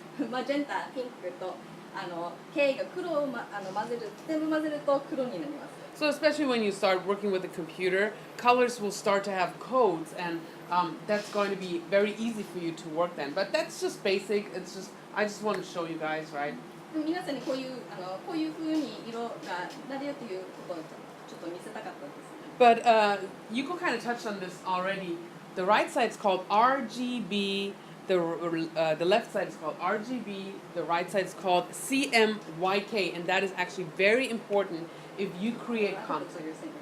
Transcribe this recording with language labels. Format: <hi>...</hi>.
<ja>マジェンタ、ピンクとK が黒を、全部混ぜると黒になります。</ja> <en>So especially when you start working with a computer, colors will start to have codes, and that's going to be very easy for you to work then. But that's just basic. I just want to show you guys, right?</en> <ja>皆さんにこういう風に色がなるよということをちょっと見せたかったです。</ja> <en>But Yuko kind of touched on this already. The right side is called RGB. The left side is called RGB. The right side is called CMYK, and that is actually very important if you create content.</en>